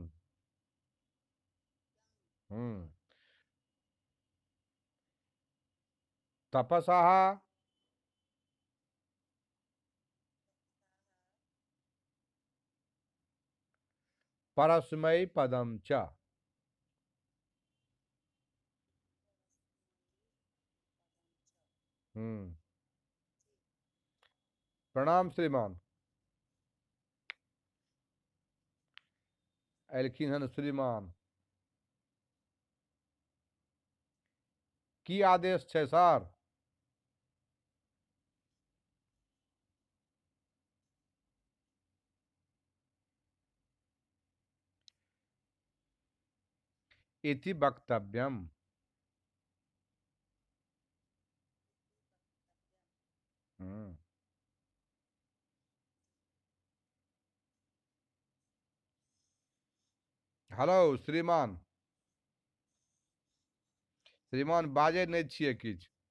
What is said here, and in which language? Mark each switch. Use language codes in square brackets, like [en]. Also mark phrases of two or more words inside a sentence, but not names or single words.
[sa] हम्म। तपसः परस्मै पदम च। हम्म। [mai] प्रणाम श्रीमान। एलखिन हन श्रीमान की आदेश छे सर। [sa] इति वक्तव्यम। हम्म। [mai] हेलो श्रीमान। श्रीमान बाजे नहीं छिए किछ।